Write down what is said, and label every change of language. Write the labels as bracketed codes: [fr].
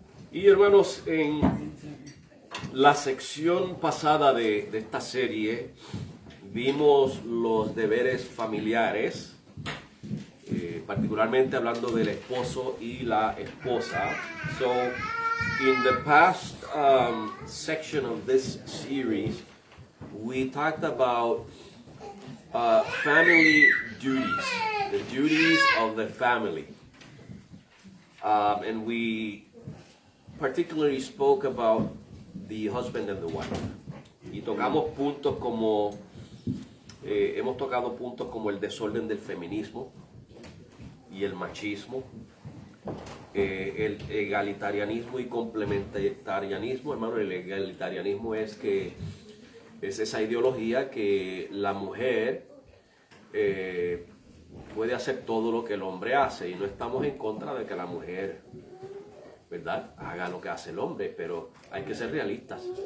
[es] Y hermanos, en la sección pasada de esta serie vimos los deberes familiares, particularmente hablando del esposo y la esposa. [en] So, in the past section of this series, we talked about family duties, the duties of the family. And we particularly spoke about the husband and the wife. [es] Y tocamos puntos como, hemos tocado puntos como el desorden del feminismo y el machismo, el egalitarianismo y complementarianismo. Hermano, el egalitarianismo es esa ideología que la mujer puede hacer todo lo que el hombre hace, y no estamos en contra de que la mujer, ¿verdad?, haga lo que hace el hombre, pero hay que ser realistas.